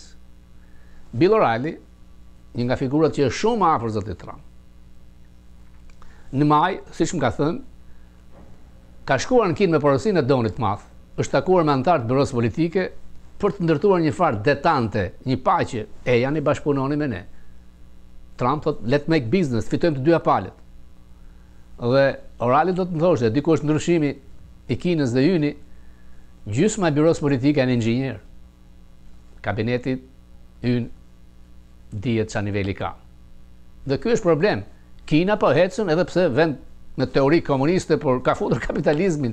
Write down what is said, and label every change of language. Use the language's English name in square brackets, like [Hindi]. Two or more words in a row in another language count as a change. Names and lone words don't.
[Albanian] Bill O'Reilly, një nga figurat që është shumë afër zotit Trump. Në maj, siç më ka thënë, ka shkuar në Kinë me porosinë e Donit të Madh, është takuar me anëtarë të byrosë politike për të ndërtuar një farë detante, një paqe, janë i bashkëpunoni me ne. Trump thot, [English] let's make business, [Albanian] fitojmë të dyja palët. Dhe O'Reilly do të më thoshte, diku është ndryshimi i Kinës dhe yni, gjysma e byrosë politike janë inxhinier. Kabineti ynë dihet ç'a niveli ka. Dhe ky është problem. Kina po ecën edhe pse vend me teori komuniste, por ka futur kapitalizmin.